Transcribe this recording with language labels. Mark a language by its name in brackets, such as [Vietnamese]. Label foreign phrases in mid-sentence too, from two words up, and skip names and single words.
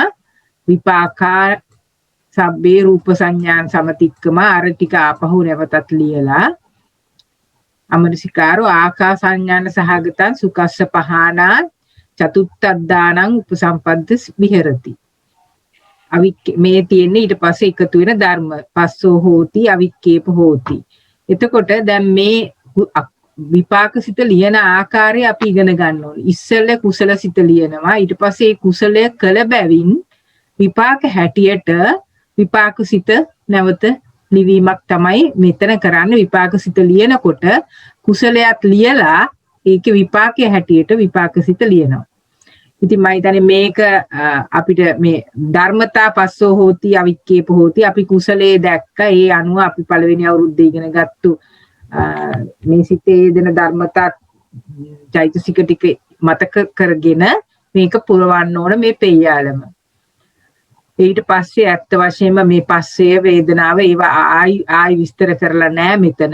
[Pali] විපාකා සබ්බේ රූප සංඥාන් සමතික්කම [Sinhala] අර ටික ආපහු නැවතත් ලියලා [Pali] අමරසිකාරෝ ආකාසඤ්ඤාන සහගතං සුකස්ස පහානා චතුත්ථද්දානං උපසම්පද්ද විහෙරති. [Sinhala] මේ තියෙන්නේ ඊට පස්සේ එකතු වෙන ධර්ම [Pali] පස්සෝ හෝති අවික්කේප හෝති. [Sinhala] එතකොට දැන් මේ විපාකසිත ලියන ආකාරය අපි ඉගෙන ගන්න ඕනේ. ඉස්සෙල්ල කුසලසිත ලියනවා ඊට පස්සේ කුසලය කළ බැවින් විපාක හැටියට විපාකසිත නැවත ලිවීමක් තමයි මෙතන කරන්න. විපාකසිත ලියනකොට කුසලයක් ලියලා ඒකේ විපාකයේ හැටියට විපාකසිත ලියනවා. ඉතින් මම හිතන්නේ මේක අපිට මේ ධර්මතා [Pali] පස්සෝ හෝති අවික්කේප හෝති [Sinhala] අපි කුසලයේ දැක්ක ඒ අනුව අපි පළවෙනි අවුරුද්දේ ඉගෙන ගත්තු මේ සිතේ දෙන ධර්මතා චෛතසික ටික මතක කරගෙන මේක පුරවන්න ඕන මේ පෙය්‍යාලම. ඊට පස්සේ ඇත්ත වශයෙන්ම මේ පස්සේ වේදනාව ඒවා ආයි විස්තර කරලා නැහැ මෙතන.